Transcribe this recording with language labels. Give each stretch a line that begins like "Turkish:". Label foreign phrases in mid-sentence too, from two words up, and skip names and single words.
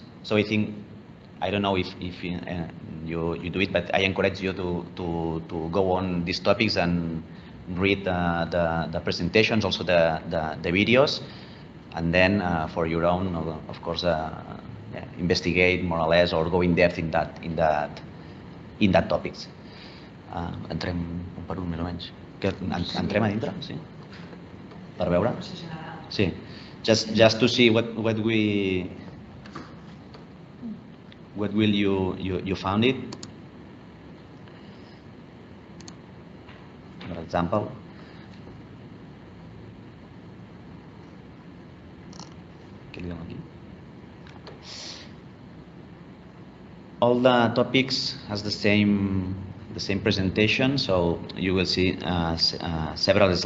English: So I think, I don't know if you do it, but I encourage you to go on these topics and read the presentations, also the videos, and then for your own, of course, investigate more or less, or go in depth in that topics.
Catalan: Entrem un per un, més o menys. Entrem a dintre, sí? Per veure? Sí.
English: Just to see what will you found it. For example, all the topics has the same presentation, so you will see several slides.